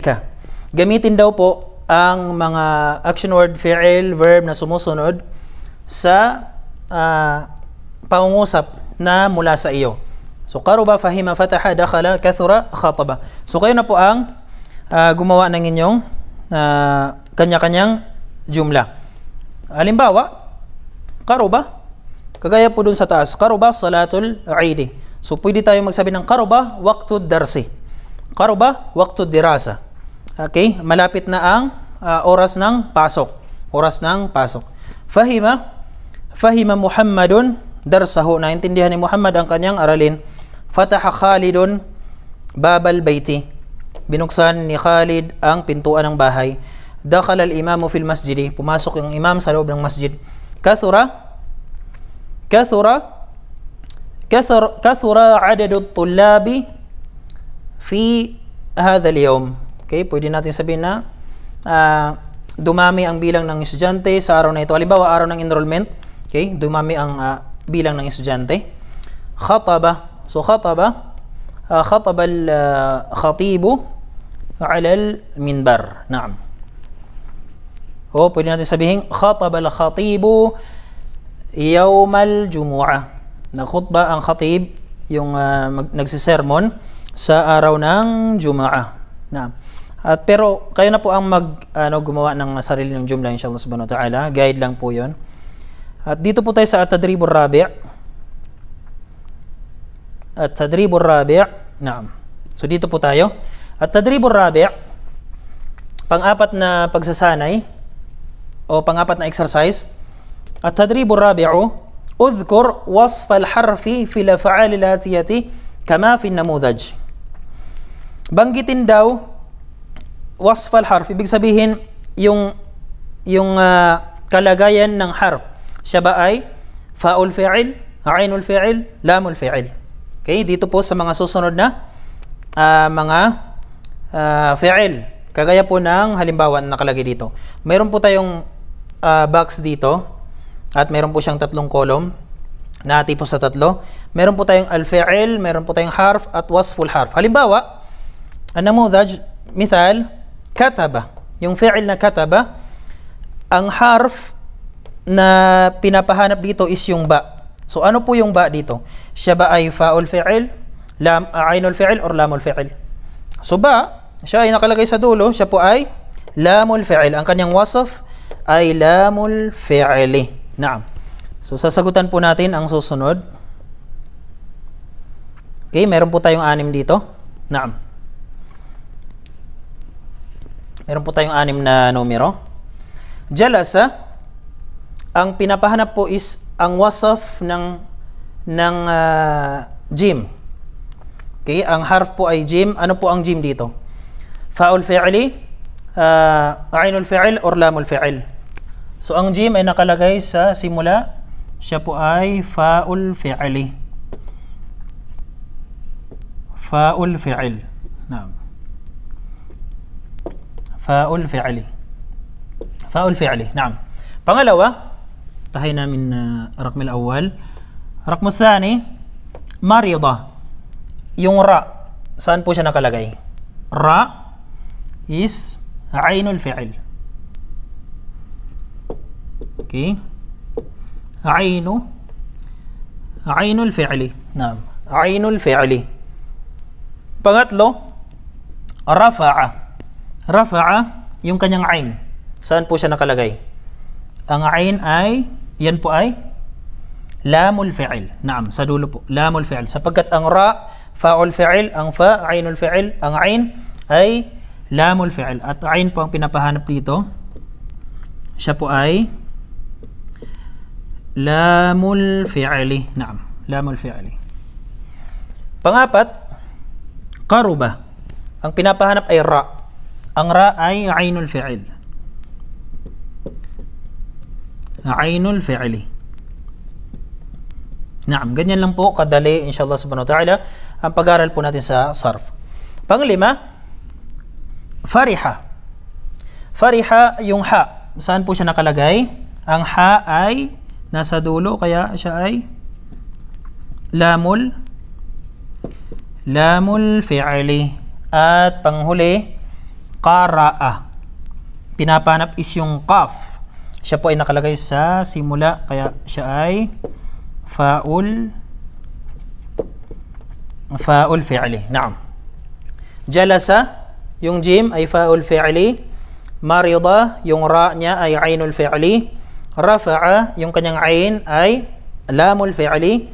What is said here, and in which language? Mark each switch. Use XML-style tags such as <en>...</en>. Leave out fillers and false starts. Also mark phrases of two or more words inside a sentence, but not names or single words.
<tl>Gamitin daw po ang mga action word, fi'il, verb na sumusunod sa pangungusap na mula sa iyo.</tl> <ar>So قرب، فهم، فتح، دخل، كثر، خطب.</ar> <tl>So kayo na po ang gumawa ng inyong kanya-kanyang jumla. Halimbawa, qaruba, kagaya po dun sa taas,</tl> <ar>قربت صلاة العيد.</ar> <tl>So pwede tayo magsabi ng</tl> <ar>قرب وقت الدرس، قرب وقت الدراسة.</ar> <tl>Okay, malapit na ang oras ng pasok.</tl> <ar>فهم محمد درسه,</ar> <tl>naintindihan ni Muhammad ang kanyang aralin.</tl> <ar>فتح خالد باب البيت,</ar> <tl>binuksan ni Khalid ang pintuan ng bahay.</tl> <ar>دخل الإمام في المسجد,</ar> <tl>pumasok yung imam sa loob ng masjid.</tl> <ar>كثر عدد الطلاب في هذا اليوم.</ar> <tl>Okay, pwede natin sabihin na dumami ang bilang ng estudyante sa araw na ito. Halimbawa, araw ng enrollment. Okay, dumami ang bilang ng estudyante.</tl> <ar>Khataba. So, خطب الخطيب على المنبر.</ar> <tl>Naam. O, pwede natin sabihin,</tl> <ar>خطب الخطيب يوم الجمعة.</ar> <tl>Nakhutba ang khatib, yung nagsisermon sa araw ng Jumu'ah. Naam. At pero kayo na po ang gumawa ng sarili ng jumla</tl> <ar>إن شاء الله سبحانه وتعالى.</ar> <tl>Guide lang po 'yon. At dito po tayo sa</tl> <ar>التدريب الرابع'. التدريب الرابع. نعم.</ar> <tl>So dito po tayo.</tl> <ar>التدريب الرابع',</ar> <tl>pang-apat na pagsasanay o pang-apat na exercise.</tl> <ar>التدريب الرابع اذكر وصف الحرف في الأفعال الآتية كما في النموذج.</ar> <tl>Banggitin daw</tl> <ar>وصف الحرف,</ar> <tl>ibig sabihin yung kalagayan ng harf. Siya ba ay</tl> <ar>فاء الفعل، عين الفعل، لام الفعل.</ar> <tl>Okay, dito po sa mga susunod na mga fi'il. Kagaya po ng halimbawa na nakalagay dito. Mayroon po tayong box dito. At meron po siyang tatlong column na tipo sa tatlo. Meron po tayong al-fi'il, meron po tayong harf at wasful harf.</tl> <ar>Halimbawa, النموذج، مثال، كتب.</ar> <tl>Yung fi'il na kataba, ang harf na pinapahanap dito is yung ba. So ano po yung ba dito? Siya ba ay</tl> <ar>فاء الفعل، عين الفعل</ar> <tl>or</tl> <ar>لام الفعل?</ar> <tl>So ba, siya ay nakalagay sa dulo, siya po ay</tl> <ar>لام الفعل.</ar> <tl>Ang kanyang wasf ay</tl> <ar>لام الفعل.</ar> <tl>Naam. So, sasagutan po natin ang susunod. Okay, meron po tayong 6 dito. Naam. Meron po tayong 6 na numero. Jalasa, ang pinapahanap po is ang wasaf ng jim. Okay, ang harf po ay jim. Ano po ang jim dito?</tl> <ar>فاء الفعل، عين الفعل or لام الفعل.</ar> <tl>So, ang jim ay nakalagay sa simula. Siya po ay</tl> <ar>فاء الفعل. فاء الفعل.</ar> <tl>Naam.</tl> <ar>فاء الفعل. فاء الفعل. نعم.</ar> <tl>Pangalawa, tahay namin</tl> <ar>رقم الأول. رقم الثاني، مرض.</ar> <tl>Yung ra. Saan po siya nakalagay? Ra is</tl> <ar>عين الفعل. Okay. عين الفعل. نعم. عين الفعل. Pangatlo, rafa'a. Rafa'a,</ar> <tl>yung kanyang ain. Saan po siya nakalagay? Ang ain ay, yan po ay</tl> <ar>لام الفعل.</ar> <tl>Naam, sa dulo po.</tl> <ar>لام الفعل.</ar> <tl>Sapagkat ang ra,</tl> <ar>فاء الفعل,</ar> <tl>ang fa,</tl> <ar>عين الفعل,</ar> <tl>ang ain ay</tl> <ar>لام الفعل.</ar> <tl>At ain po ang pinapahanap dito. Siya po ay</tl> <ar>لام الفعل. نعم، لام الفعل.</ar> <tl>Pangapat, qaruba. Ang pinapahanap ay ra. Ang ra ay</tl> <ar>عين الفعل. عين الفعل. Naam,</ar> <tl>ganyan lang po kadali</tl> <ar>إن شاء الله سبحانه وتعالى</ar> <tl>ang pag-aral po natin sa sarf. Panglima, fariha. Fariha, yung ha. Saan po siya nakalagay? Ang ha ay nasa dulo, kaya siya ay</tl> <ar>لام الفعل.</ar> <tl>At panghuli, qara'a. Pinapanap is yung qaf. Siya po ay nakalagay sa simula, kaya siya ay</tl> <ar>فاء الفعل. نعم. جلس,</ar> <tl>yung jim ay</tl> <ar>فاء الفعل. Marida,</ar> <tl>yung ra niya ay</tl> <ar>عين الفعل. Rafa'a,</ar> <tl>yung kanyang ain ay</tl> <ar>لام الفعل.</ar>